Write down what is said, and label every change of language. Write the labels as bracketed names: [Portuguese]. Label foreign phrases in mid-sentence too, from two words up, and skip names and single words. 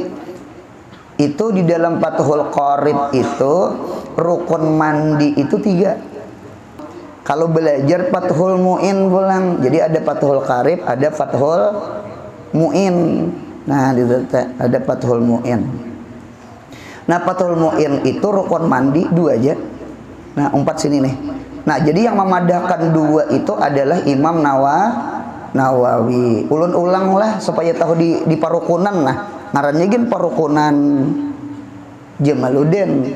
[Indonesian] Itu di dalam Fathul Qarib itu rukun mandi itu 3. [Banjar] Kalau belajar Fathul Mu'in pulang, jadi ada Fathul Qarib, ada Fathul Mu'in. [Indonesian] Nah, ada Fathul Mu'in. Nah, Fathul Mu'in itu rukun mandi 2 aja. Nah, 4 sini nih. [Banjar] Nah, jadi yang memadahkan 2 itu adalah Imam Nawawi. Ulun-ulang lah supaya tahu di parukunan. Nah, ngarannya gin parukunan Jamaluddin.